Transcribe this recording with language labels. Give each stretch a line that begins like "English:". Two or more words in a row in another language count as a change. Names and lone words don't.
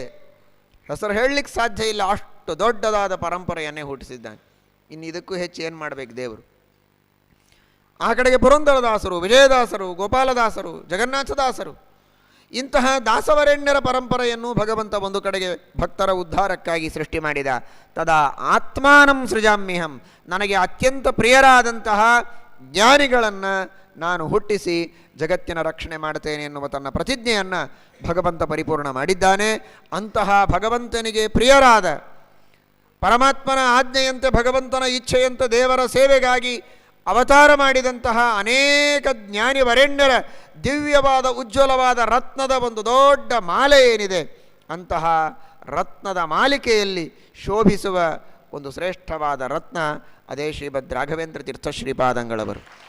Kannada: ಹೆಸರು ಹೇಳಲಿಕ್ಕೆ ಸಾಧ್ಯ ಇಲ್ಲ, ಅಷ್ಟು ದೊಡ್ಡದಾದ ಪರಂಪರೆಯನ್ನೇ ಹುಟ್ಟಿಸಿದ್ದಾನೆ. ಇನ್ನು ಇದಕ್ಕೂ ಹೆಚ್ಚು ಏನು ಮಾಡಬೇಕು ದೇವರು? ಆ ಕಡೆಗೆ ಪುರಂದರದಾಸರು, ವಿಜಯದಾಸರು, ಗೋಪಾಲದಾಸರು, ಜಗನ್ನಾಥದಾಸರು, ಇಂತಹ ದಾಸವರೆಣ್ಯರ ಪರಂಪರೆಯನ್ನು ಭಗವಂತ ಒಂದು ಕಡೆಗೆ ಭಕ್ತರ ಉದ್ಧಾರಕ್ಕಾಗಿ ಸೃಷ್ಟಿ ಮಾಡಿದ.
Sanskrit: ತದಾ ಆತ್ಮಾನಂ ಸೃಜಾಮ್ಯಹಂ.
Kannada: ನನಗೆ ಅತ್ಯಂತ ಪ್ರಿಯರಾದಂತಹ ಜ್ಞಾನಿಗಳನ್ನು ನಾನು ಹುಟ್ಟಿಸಿ ಜಗತ್ತಿನ ರಕ್ಷಣೆ ಮಾಡ್ತೇನೆ ಎನ್ನುವ ತನ್ನ ಪ್ರತಿಜ್ಞೆಯನ್ನು ಭಗವಂತ ಪರಿಪೂರ್ಣ ಮಾಡಿದ್ದಾನೆ. ಅಂತಹ ಭಗವಂತನಿಗೆ ಪ್ರಿಯರಾದ, ಪರಮಾತ್ಮನ ಆಜ್ಞೆಯಂತೆ ಭಗವಂತನ ಇಚ್ಛೆಯಂತೆ ದೇವರ ಸೇವೆಗಾಗಿ ಅವತಾರ ಮಾಡಿದಂತಹ ಅನೇಕ ಜ್ಞಾನಿ ವರೆಣ್ಯರ ದಿವ್ಯವಾದ ಉಜ್ವಲವಾದ ರತ್ನದ ಒಂದು ದೊಡ್ಡ ಮಾಲೆ ಏನಿದೆ, ಅಂತಹ ರತ್ನದ ಮಾಲಿಕೆಯಲ್ಲಿ ಶೋಭಿಸುವ ಒಂದು ಶ್ರೇಷ್ಠವಾದ ರತ್ನ ಅದೇ ಶ್ರೀಮದ್ ರಾಘವೇಂದ್ರ ತೀರ್ಥ ಶ್ರೀಪಾದಂಗಳವರು.